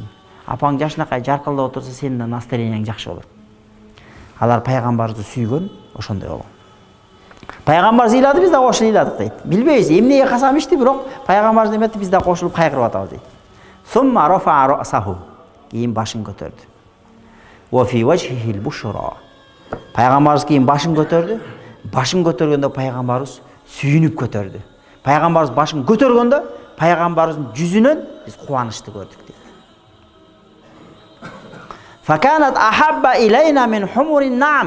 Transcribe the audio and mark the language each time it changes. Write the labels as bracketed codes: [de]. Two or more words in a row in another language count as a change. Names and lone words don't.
[ky] Апаң жашынакай жаркылдап отурса, сенин да настроениең жакшы болот. Алар пайгамбарыбызды сүйгөн, ошондой болгон. Пайгамбарыбыз ыйлады, биз да кошулуп ыйладык дейт. Билбейбиз эмнеге касам ичти, бирок пайгамбарыбыз эметти, биз да кошулуп кайгырып атабыз дейт. [ar] ثم رفع رأسه, [ky] кийин башын көтөрдү. [ar] وفي وجهه البشرى. [ky] Пайгамбарыбыз кийин башын көтөрдү. Башын көтөргөндө пайгамбарыбыз сүйүнүп көтөрдү. Пайгамбарыбыз башын көтөргөндө пайгамбарыбыздын жүзүнөн биз кубанычты көрдүк дейт. [ar] فكانت أحب إلينا من حمر النعم.